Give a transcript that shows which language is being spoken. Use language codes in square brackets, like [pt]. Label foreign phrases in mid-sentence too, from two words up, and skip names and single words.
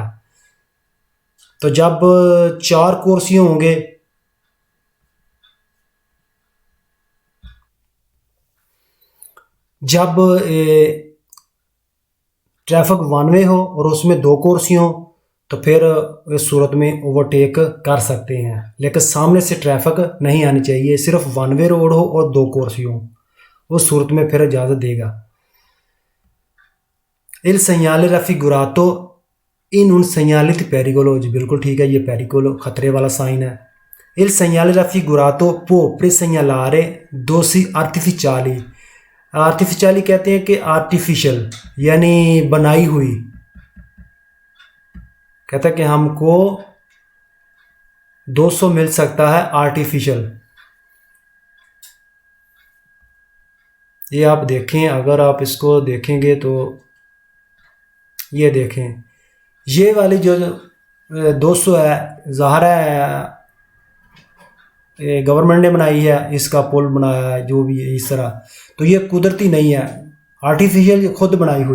[hi] तो जब चार कुर्सियाँ होंगे, जब ट्रैफिक वन वे हो और उसमें दो कुर्सियाँ हो, तो फिर इस सूरत में ओवरटेक कर सकते हैं। लेकिन सामने से ट्रैफिक नहीं आनी चाहिए, सिर्फ वन वे रोड हो और दो कुर्सियाँ हो, उस सूरत में फिर इजाज़त देगा। [it] इल segnale raffigurato in un segnale di pericolo, [hi] जी बिल्कुल ठीक है, ये पेरिकोलो खतरे वाला साइन है। [it] Il segnale raffigurato può presegnalare dosi artificiali, [hi] आर्टिफिशियली कहते हैं कि आर्टिफिशियल यानी बनाई हुई, कहता है कि हमको 200 मिल सकता है आर्टिफिशियल। ये आप देखें, अगर आप इसको देखेंगे तो ये देखें, ये वाली जो 200 है, ज़ाहिर है गवर्नमेंट ने बनाई है, इसका पुल बनाया है जो भी है इस तरह, तो ये कुदरती नहीं है, आर्टिफिशियल खुद बनाई हुई।